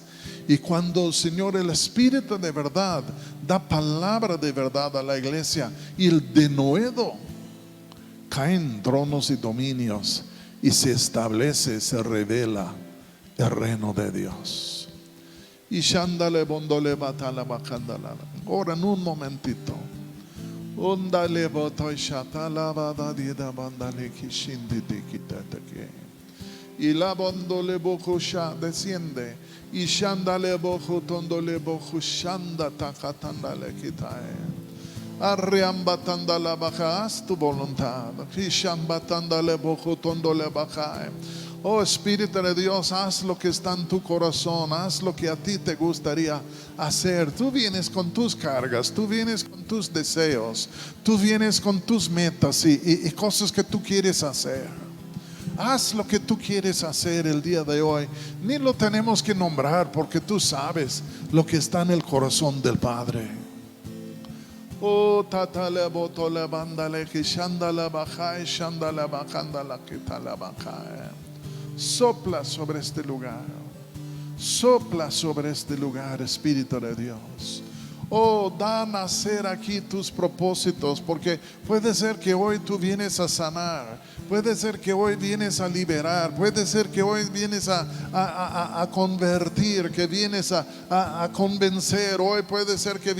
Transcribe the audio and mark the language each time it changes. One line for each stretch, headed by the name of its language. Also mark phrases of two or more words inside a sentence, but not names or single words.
Spanish: Y cuando, Señor, el Espíritu de verdad da palabra de verdad a la iglesia y el denuedo, caen tronos y dominios y se establece, se revela el reino de Dios. Y shandale bondole batala bacandala. Ora en un momentito. Ondale botoy shatala badadida bandale kishindi dikitatake. Y la bondole bojo sha desciende. Y shandale bojo tondole bojo shanda takatandale kitae. Arreambatandala baja, haz tu voluntad. Kishambatandale bojo tondole baja. Oh Espíritu de Dios, haz lo que está en tu corazón, haz lo que a ti te gustaría hacer. Tú vienes con tus cargas, tú vienes con tus deseos, tú vienes con tus metas y cosas que tú quieres hacer. Haz lo que tú quieres hacer el día de hoy. Ni lo tenemos que nombrar porque tú sabes lo que está en el corazón del Padre. Oh, tatale botole bandale que shandala bajae, shandala bajandala que tala bajae. Sopla sobre este lugar. Sopla sobre este lugar, Espíritu de Dios. Oh, da a nacer aquí tus propósitos, porque puede ser que hoy tú vienes a sanar, puede ser que hoy vienes a liberar, puede ser que hoy vienes a convertir, que vienes a convencer, hoy puede ser que